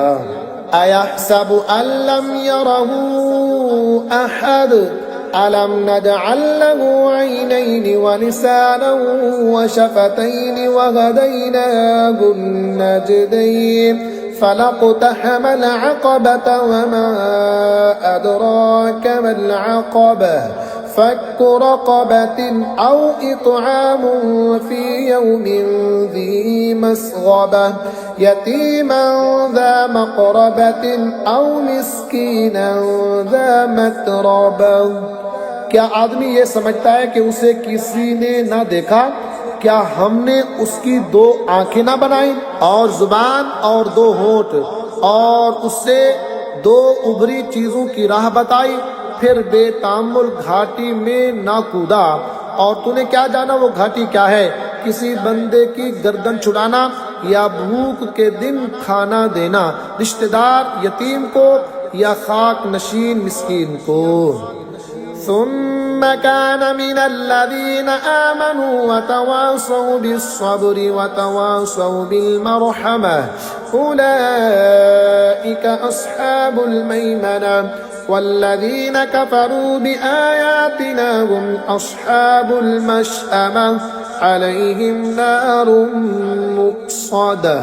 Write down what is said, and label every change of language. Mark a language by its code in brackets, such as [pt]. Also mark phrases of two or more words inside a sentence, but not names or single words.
[ar] أيحسب أن لم يره أحد ألم نجعل له عينين و لسانا وشفتين وهديناه النجدين فلا اقتحم العقبة وما أدراك ما العقبة فك رقبة أو إطعام في يوم ذي مسغبة يتيما ذا مقربة أو مسكينا ذا متربة. [ur] کیا آدمی یہ سمجھتا ہے کہ اسے کسی نے نہ دیکھا? کیا ہم نے اس کی دو آنکھیں نہ بنائیں اور زبان اور دو ہونٹ اور اسے دو ابھری چیزوں کی راہ بتائی، پھر بے تامل گھاٹی میں نہ کودا? اور تو نے کیا جانا وہ گھاٹی کیا ہے؟ کسی بندے کی گردن چھڑانا یا بھوک کے دن کھانا دینا، رشتہ دار یتیم کو یا خاک نشین مسکین کو. [ar] ثم كان من الذين آمنوا وتواصوا بالصبر وتواصوا بالمرحمة أولئك أصحاب الميمنة والذين كفروا بآياتنا هم أصحاب المشأمة عليهم نار مؤصدة.